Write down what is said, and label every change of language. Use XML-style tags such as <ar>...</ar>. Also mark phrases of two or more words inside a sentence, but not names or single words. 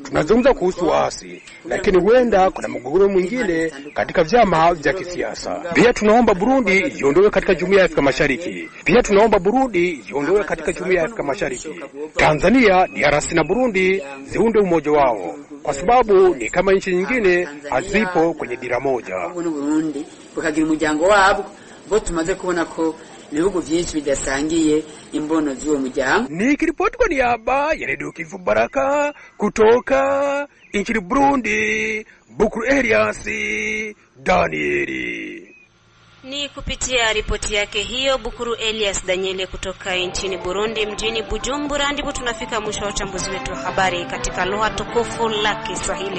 <sw>Tunazungumza kuhusu waasi, lakini huenda kuna mgogoro mwingine katika vyama vya kisiasa. Pia tunaomba Burundi iondoe katika Jumuiya ya Afrika Mashariki. Tanzania, DRC na Burundi ziunde umoja wao, kwa sababu ni kama nchi nyingine hazipo kwenye dira moja.</sw> <rn>Burundi bukagira umuryango wabo bo tumaze kubona ko ibihugu byinshi bidasangiye imbono z'uwo muryango.</rn> <sw>Nikiripoti kwa niaba ya Radio Kivu Baraka kutoka nchini Burundi, Bukuru Elias Danieli. Ni kupitia ripoti yake hiyo Bukuru Elias Daniele kutoka nchini Burundi mjini Bujumbura ndipo tunafika mwisho wa uchambuzi wetu wa habari katika lugha tukufu la Kiswahili.</sw>